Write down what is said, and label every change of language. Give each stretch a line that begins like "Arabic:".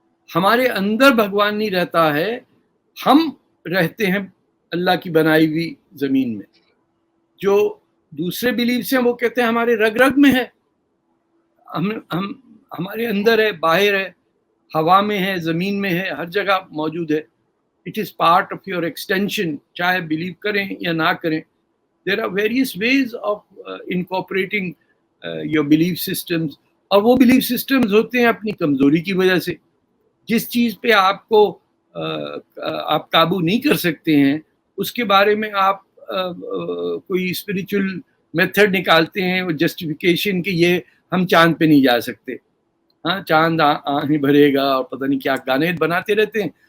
Urdu: ہمارے اندر بھگوان نہیں رہتا ہے, ہم رہتے ہیں اللہ کی بنائی ہوئی زمین میں. جو دوسرے بلیفس ہیں وہ کہتے ہیں ہمارے رگ رگ میں ہے, ہم ہمارے اندر ہے, باہر ہے, ہوا میں ہے, زمین میں ہے, ہر جگہ موجود ہے.
English: It is part of your extension,
Urdu: چاہے بلیو کریں یا نہ کریں.
English: There are various ways of incorporating your belief systems,
Urdu: اور وہ belief systems ہوتے ہیں اپنی کمزوری کی وجہ سے. جس چیز پہ آپ کو آپ قابو نہیں کر سکتے ہیں اس کے بارے میں آپ کوئی اسپریچول میتھڈ نکالتے ہیں, وہ جسٹیفیکیشن کہ یہ ہم چاند پہ نہیں جا سکتے, ہاں چاند آہیں بھرے گا اور پتہ نہیں کیا گانے بناتے رہتے ہیں.